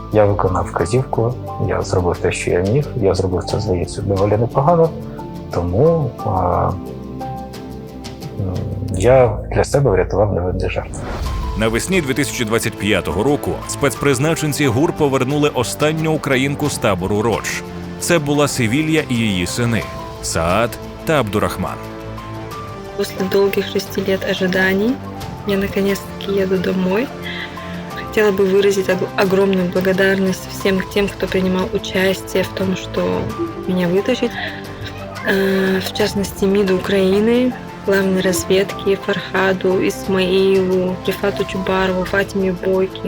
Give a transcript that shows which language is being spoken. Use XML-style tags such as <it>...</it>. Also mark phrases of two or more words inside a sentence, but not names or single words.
<uk>Я виконав вказівку, я зробив те, що я міг, я зробив це, здається, доволі непогано, тому я для себе врятував невинний жарт. Навесні 2025 року спецпризначенці ГУР повернули останню українку з табору Родж. Це була Севілья і її сини – Саад та Абдурахман.</uk> <ru>После долгих 6 лет ожиданий я наконец-таки еду домой. Хотела бы выразить огромную благодарность всем тем, кто принимал участие в том, что меня вытащить. В частности, МИДу Украины, главной разведки Фархаду, Исмаилу, Рифату Чубарову, Фатиме Бойки.</ru>